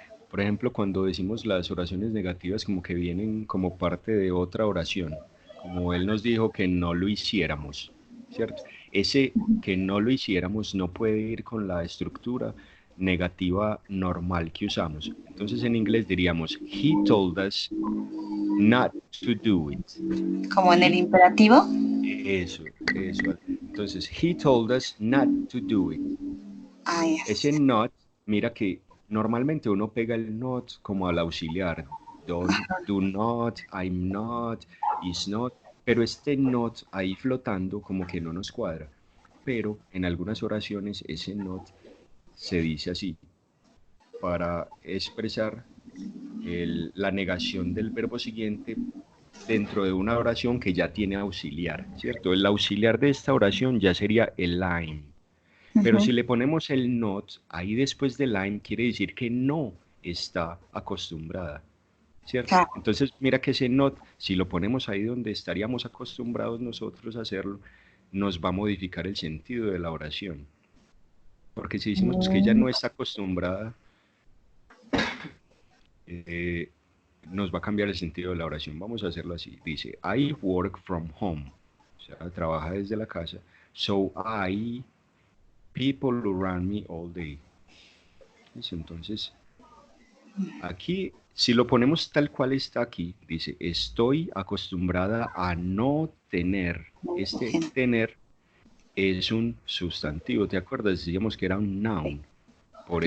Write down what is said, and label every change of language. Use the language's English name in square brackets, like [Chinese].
[Spanish] Por ejemplo, cuando decimos las oraciones negativas como que vienen como parte de otra oración, como él nos dijo que no lo hiciéramos, ¿cierto? Ese que no lo hiciéramos no puede ir con la estructura negativa normal que usamos. Entonces en inglés diríamos, [English] he told us not to do it. [Spanish] Como en el [English] He, [Spanish] imperativo. eso. [English] Entonces, he told us not to do it. Ah, yes. [Spanish] Ese not, mira que normalmente uno pega el not como al auxiliar. [English] do not, I'm not, is not, [Spanish] pero este not ahí flotando como que no nos cuadra. Pero en algunas oraciones ese not se dice así para expresar la negación del verbo siguiente dentro de una oración que ya tiene auxiliar, ¿cierto? El auxiliar de esta oración ya sería el I'm. Pero si le ponemos el not ahí después del I'm, quiere decir que no está acostumbrada, ¿cierto? Claro. Entonces, mira que ese not, si lo ponemos ahí donde estaríamos acostumbrados nosotros a hacerlo, nos va a modificar el sentido de la oración. Porque si decimos que ella Mm, no está acostumbrada, eh, nos va a cambiar el sentido de la oración. Vamos a hacerlo así. Dice, [English] I work from home. [Spanish] O sea, trabaja desde la casa. [English] So people around me all day. [Spanish] Entonces, aquí, si lo ponemos tal cual está aquí, dice, estoy acostumbrada a no tener. Este Gen- tener es un sustantivo, ¿te acuerdas? Decíamos que era un noun. Por